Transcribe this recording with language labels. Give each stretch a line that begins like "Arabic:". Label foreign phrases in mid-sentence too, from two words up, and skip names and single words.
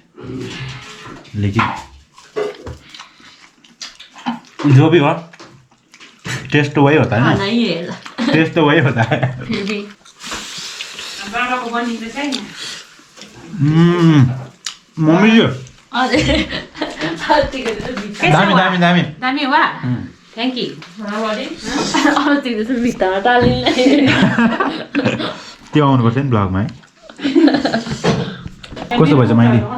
Hindi: लेकिन जो भी हो टेस्ट तो वही होता है ना। टेस्ट तो वही होता है। मम्मी जी
Nepali: दामी हुआ।
English: thank you.
Nepali: त्यो आउनुपर्छ नि ब्लगमा है। कस्तो भएछ माइली?